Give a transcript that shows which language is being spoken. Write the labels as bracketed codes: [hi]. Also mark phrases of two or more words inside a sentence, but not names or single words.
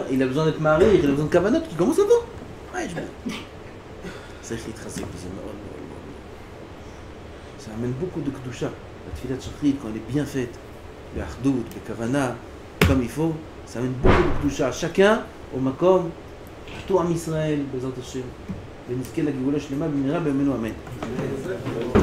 [fr] Il a besoin d'être marié, il a besoin de kavanot, il commence avant. Ouais, ça amène beaucoup de kedusha. La [he] תפילת שחרית, [fr] quand elle est bien faite, le achdout, le kavana, comme il faut, ça amène beaucoup de kedusha. Chacun au makom, tout Am Israël, [he] בעזרת השם. ונזכה לגאולה שלמה במהרה בימינו אמן.